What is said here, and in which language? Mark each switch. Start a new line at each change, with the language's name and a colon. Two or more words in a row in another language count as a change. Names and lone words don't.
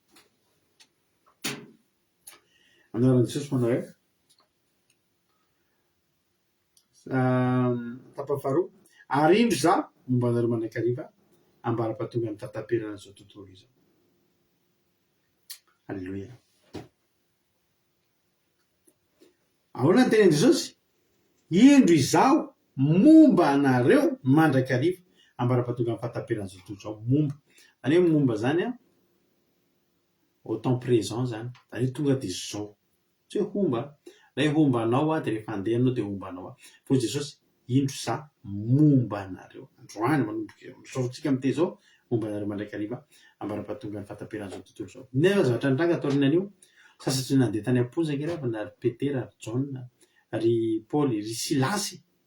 Malagasy: Anaran'i Jesosy manao hoe tapany faharoa, ary indro za momba anareo manakariva ambara-pahatonga ny fahataperana izao tontolo izao. Alleloia. Ahoana ny tenen'i Jesosy? Indro izaho momba anareo mandrakariva ambara-pahatonga ny fahataperana izao tontolo izao. Momba zany hoe momba zany
French: au temps présent
Malagasy: zany, zany hoe tonga de zao, tsy hoe homba. Ilay hombanao de rehefa andeha anao de hombanao. Fa Jesosy indro izaho momba anareo. Androany manomboka misaotsika am'te zao momba anareo mandrakariva ambara-pahatonga ny fahataperana izao tontolo izao. Nefa zavatra nitranga taorina anio, sasatra nandeha tany am-ponjaka rehefa na ry Petera, ry Jaona, ry Paoly, ry Silasy.